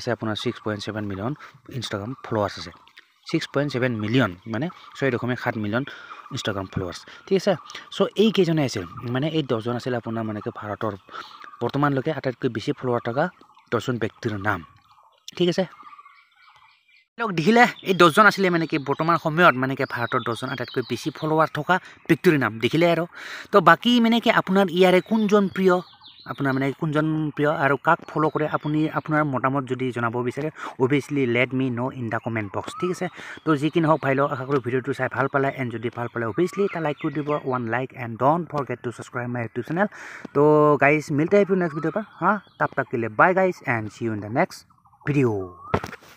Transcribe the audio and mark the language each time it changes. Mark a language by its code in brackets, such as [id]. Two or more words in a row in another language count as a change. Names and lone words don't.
[as] আছে আপোনাৰ [en] 6.7 million Instagram followers [as] আছে 6.7 মিলিয়ন মানে [en] 6.7 million Instagram followers [as] ঠিক আছে চ' এইকেইজনে আছিল মানে এই 10জন আছিল আপোনাৰ মানে কি ভাৰতৰ বৰ্তমানলৈকে আটাইতকৈ বেছি ফলোৱাৰ থকা 10জন ব্যক্তিৰ নাম ঠিক আছে দেখিলে এই 10জন আছিলে মানে কি বৰ্তমান সময়ত মানে কি ভাৰতৰ 10জন আটাইতকৈ বেছি ফলোৱাৰ থকা ব্যক্তিৰ নাম দেখিলে আৰু তো বাকী মানে কি আপোনাৰ ইয়াৰে কোনজন প্ৰিয় আপোনাৰ মানে কোনজন প্ৰিয় আৰু কাক ফ'ল' কৰে আপুনি আপোনাৰ মতামত যদি জনাব বিচাৰে [en] obviously let me know in the comment box [as] ঠিক আছে তো যি কি নহওক ভাই লওক আশা কৰোঁ ভিডিঅ'টো চাই ভাল পালে এণ্ড যদি ভাল পালে অভিয়াছলি এটা লাইক কৰি দিব 1 লাইক [en] and don't forget to subscribe my YouTube channel [as] তো গাইজ [hi] मिलते हैं फिर नेक्स्ट वीडियो पर हाँ तब तक के लिए बाय गाइज [en] and see you in the next video